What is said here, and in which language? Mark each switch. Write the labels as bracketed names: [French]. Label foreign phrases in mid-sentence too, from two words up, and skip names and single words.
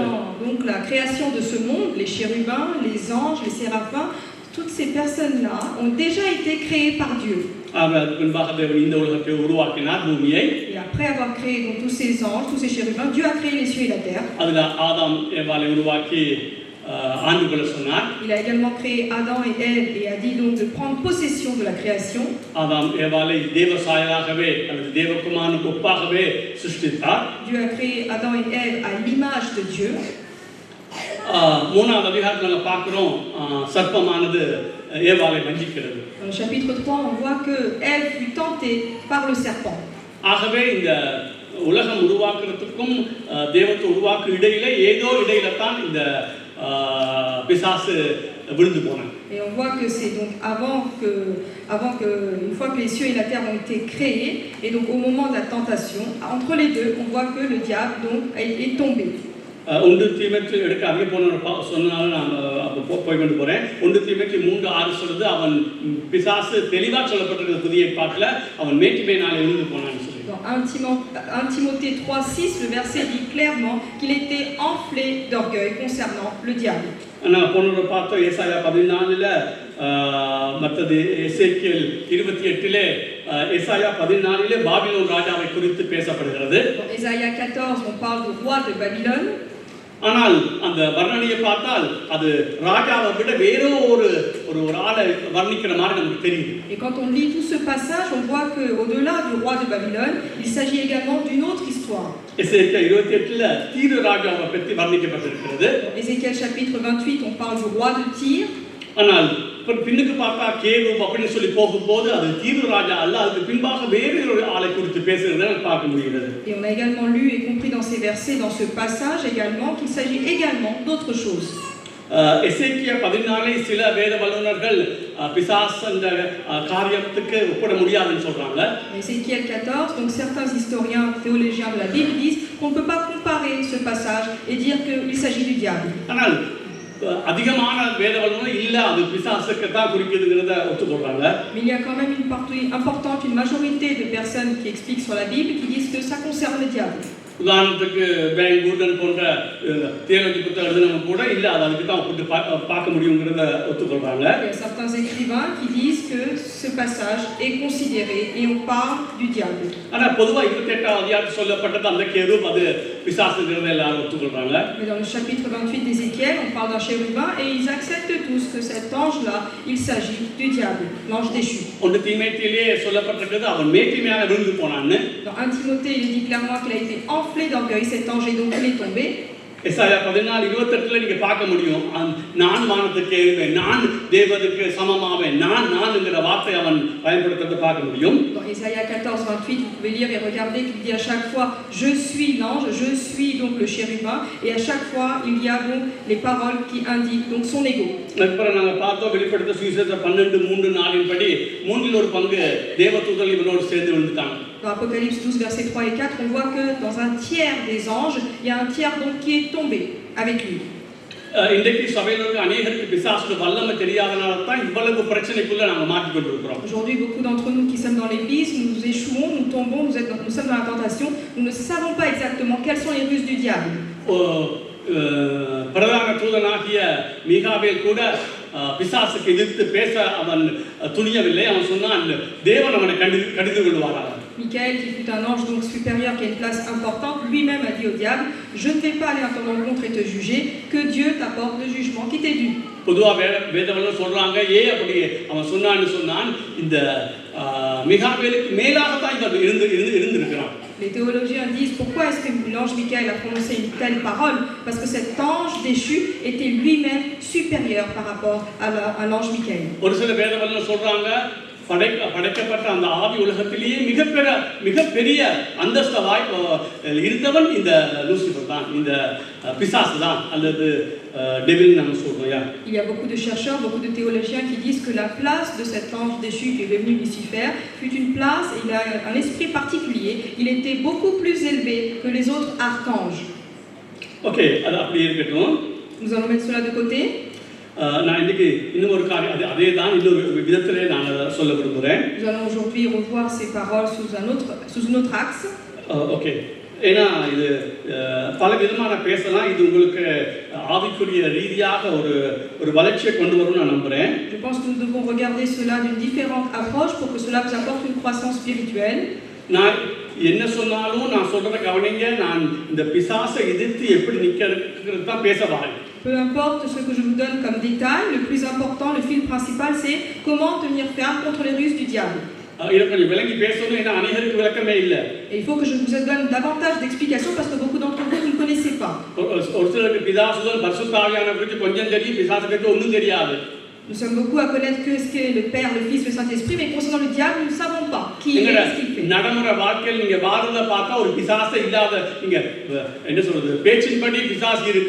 [French] Donc la création de ce monde, les chérubins, les anges, les séraphins, toutes ces personnes-là ont déjà été créées par Dieu. [Tamil] முன்பாக தேவன் இந்த உலகத்தை உருவாக்கினார், பூமியை. [French] Et après avoir créé donc tous ces anges, tous ces chérubins, Dieu a créé les cieux et la terre. [Tamil] அதுல ஆதாம் ஏவாளை உருவாக்கி ஆண்டுகளை சொன்னார். [French] Il a également créé Adam et Ève et a dit donc de prendre possession de la création. [Tamil] ஆதாம் ஏவாளை தேவ சாயலாகவே அல்லது தேவகுமாரனுக்கு ஒப்பாகவே சிருஷ்டித்தார். [French] Dieu a créé Adam et Ève à l'image de Dieu. [Tamil] 3ஆம் அதிகாரத்தில் நாங்கள் பார்க்கிறோம், சர்ப்பமானது ஏவாளை வஞ்சிக்கிறது. [French] Dans le chapitre 3, on voit que Ève fut tentée par le serpent. [Tamil] ஆகவே இந்த உலகம் உருவாக்குறதுக்கும் தேவத்தை உருவாக்கு இடையில ஏதோ இடையில தான் இந்த பிசாசு விழுந்து போனான். [French] Et on voit que c'est donc avant que une fois que les cieux et la terre ont été créés, et donc au moment de la tentation, entre les deux, on voit que le diable donc est tombé. [Tamil] 1 தீமோத்தேயு எடுக்காம சொன்னால நான் போய் கொண்டு போறேன். 1 தீமோத்தேயு 3:6 சொல்லுது, அவன் பிசாசு தெளிவா சொல்லப்பட்டிருக்கிற புதிய பாட்டுல அவன் மேட்டிமையினாலே விழுந்து போனான்னு சொல்லி. [French] Dans 1 Timothée 3:6, le verset dit clairement qu'il était enflé d'orgueil concernant le diable. [Tamil] நான் போன பார்த்தோம் ஏசாயா 14ல, மற்றது எசேக்கியேல் 28லே, ஏசாயா 14லே பாபிலோன் ராஜாவை குறித்து பேசப்படுகிறது. [French] Dans Ésaïe 14, on parle du roi de Babylone. [Tamil] ஆனால் அந்த வர்ணனையை பார்த்தால் அது ராஜாவை விட வேறோ ஒரு ஆளை வர்ணிக்கிற மாதிரி நமக்கு தெரியுது. [French] Et quand on lit tout ce passage, on voit que au-delà du roi de Babylone, il s'agit également d'une autre histoire. [Tamil] எசேக்கியேல் 28ல தீரு ராஜாவை பற்றி வர்ணிக்கப்பட்டிருக்கிறது. [French] Dans Ézéchiel chapitre 28, on parle du roi de Tyr. [Tamil] ஆனால் பின்னுக்கு பார்த்தா கேரூப் அப்படின்னு சொல்லி போகும்போது அது தீரு ராஜா அல்ல, அதுக்கு பின்பாக வேறு ஒரு ஆளை குறித்து பேசுகிறத பார்க்க முடிகிறது. [French] Et on a également lu et compris dans ces versets, dans ce passage également, qu'il s'agit également d'autre chose. [Tamil] எசேக்கியேல் 14 சில வேத வல்லுநர்கள் பிசாசு அந்த காரியத்துக்கு ஒப்பிட முடியாதுன்னு சொல்றாங்க. [French] Ézéchiel 14, donc certains historiens théologiens de la Bible disent qu'on ne peut pas comparer ce passage et dire qu'il s'agit du diable. [Tamil] ஆனால் அதிகமான வேத வல்லுநர்கள் இல்ல அது பிசாசுக்கு தான் குறிக்குதுங்கறத ஒத்துக்கொள்றாங்க. [French] Mais il y a quand même une partie importante, une majorité de personnes qui expliquent sur la Bible qui disent que ça concerne le diable. [Tamil] உதாரணத்துக்கு பேங்க் கூர்டன் போன்ற தியாலஜி புத்தகம் எழுதினவங்க கூட இல்ல அது அதுக்கு தான் ஒப்பிட்டு பார்க்க முடியுங்கிறத ஒத்துக்கொள்றாங்க. [French] Il y a certains écrivains qui disent que ce passage est considéré et on parle du diable. [Tamil] ஆனா பொதுவா 28ஆம் அதிகாரத்தில் சொல்லப்பட்டது அந்த கேரூப் அது பிசாசுங்கிறத எல்லாரும் ஒத்துக்கொள்றாங்க. [French] Mais dans le chapitre 28 d'Ézéchiel, on parle d'un chérubin et ils acceptent tous que cet ange-là, il s'agit du diable, l'ange déchu. [Tamil] 1 தீமோத்தேயுவிலே சொல்லப்பட்டிருக்கிறது அவன் மேட்டிமையாக விழுந்து போனான்னு. [French] Dans 1 Timothée, il dit clairement qu'il a été enflé d'orgueil, cet ange, et donc il est tombé. [Tamil] எசாயா 14:28 நீங்க பார்க்க முடியும். நான் வானத்துக்கு ஏறுவேன், நான் தேவனுக்கு சமமாவேன், நான்ங்கிற வார்த்தை அவன் பயன்படுத்துறதை பார்க்க முடியும். [French] Dans Ésaïe 14:28, vous pouvez lire et regarder qu'il dit à chaque fois je suis l'ange, je suis donc le chérubin, et à chaque fois il y a donc les paroles qui indiquent donc son ego. [Tamil] அப்புறம் நாங்க பார்த்தோம் வெளிப்படுத்த சுவிசேஷம் 12:3-4 படி மூன்றில் ஒரு பங்கு தேவதூதர்கள் இவனோடு சேர்ந்து விழுந்துட்டாங்க. [French] Dans Apocalypse 12, versets 3 et 4, on voit que dans un tiers des anges, il y a un tiers donc qui est tombé avec lui. [Tamil] இன்றைக்கு சபையில் இருக்க அநேகருக்கு பிசாசுக்கு வல்லமை தெரியாதனால தான் இவ்வளவு பிரச்சனைக்குள்ள நாங்க மாட்டிக் கொண்டிருக்கிறோம். [French] Aujourd'hui, beaucoup d'entre nous qui sommes dans l'église, nous échouons, nous tombons, nous sommes dans la tentation, nous ne savons pas exactement quelles sont les ruses du diable. [Tamil] பிரதான தூதனாகிய மீகாவேல் கூட பிசாசுக்கு எதிர்த்து பேச அவன் துணியவில்லை. அவன் சொன்னான் தேவன் அவனை கடிந்து கொள்வாராக. [French] Michael, qui fut un ange donc supérieur, qui a une place importante, lui-même a dit au diable, je ne vais pas aller à ton rencontre et te juger, que Dieu t'apporte le jugement qui t'est dû. [Tamil] பொதுவா வேதவர்கள் சொல்றாங்க அப்படி அவன் சொன்னான் இந்த மிகாவேலுக்கு மேலாகத்தான் இவன் இருந்திருக்கிறான். [French] Les théologiens disent pourquoi est-ce que l'ange Michael a prononcé une telle parole? Parce que cet ange déchu était lui-même supérieur par rapport à l'ange Michael. [Tamil] ஒரு சில வேதவர்கள் சொல்றாங்க படைக்கப்பட்ட அந்த ஆவி உலகத்திலேயே மிகப்பெரிய அந்தஸ்தவாய் இருந்தவன் இந்த லூசிபர் தான், இந்த பிசாசு தான் அல்லது டெவில் நம்ம சொல்றோம். [French] Il y a beaucoup de chercheurs, beaucoup de théologiens qui disent que la place de cet ange déchu qui est devenu Lucifer fut une place, il a un esprit particulier, il était beaucoup plus élevé que les autres archanges. [Tamil] OK, அது அப்படி இருக்கட்டும். [French] Nous allons mettre cela de côté. [Tamil] நான் இன்னைக்கு இன்னும் ஒரு காரியம் அதே தான் இன்னொரு விதத்திலே நான் சொல்ல விரும்புகிறேன். [French] Nous allons aujourd'hui revoir ces paroles sous un autre axe. [Tamil] ஓகே, ஏன்னா இது பல விதமான பேசலாம். இது உங்களுக்கு ஆவிக்குரிய ரீதியாக ஒரு வளர்ச்சியை கொண்டு வரும்னு நான் நம்புறேன். [French] Je pense que nous devons regarder cela d'une différente approche pour que cela vous apporte une croissance spirituelle. [Tamil] நான் என்ன சொன்னாலும் நான் சொல்றதை கவனிங்க. நான் இந்த பிசாசை எதிர்த்து எப்படி நிக்கிறது தான் பேச வரேன். [French] Peu importe ce que je vous donne comme détail, le plus important, le fil principal, c'est comment tenir ferme contre les ruses du diable. [Tamil] இதை கொஞ்சம் விளங்கி பேசணும், ஏன்னா அநேகருக்கு விளக்கமே இல்லை. [French] Et il faut que je vous donne davantage d'explications parce que beaucoup d'entre vous ne connaissez pas. [Tamil] ஒரு சிலருக்கு பிசாசுகள் பரிசுத்த ஆவியானவரை குறித்து கொஞ்சம் தெரியும், பிசாசை பற்றி ஒன்றும் தெரியாது. [French] Nous sommes beaucoup à connaître que ce qu'est le Père, le Fils, le Saint-Esprit, mais concernant le diable, nous ne savons pas qui il est, ce qu'il fait. [Tamil] நடைமுறை வாழ்க்கையில் நீங்க வாழ்றத பார்த்தா ஒரு பிசாசை இல்லாத நீங்க என்ன சொல்றது பேச்சின்படி பிசாசு இருக்கு.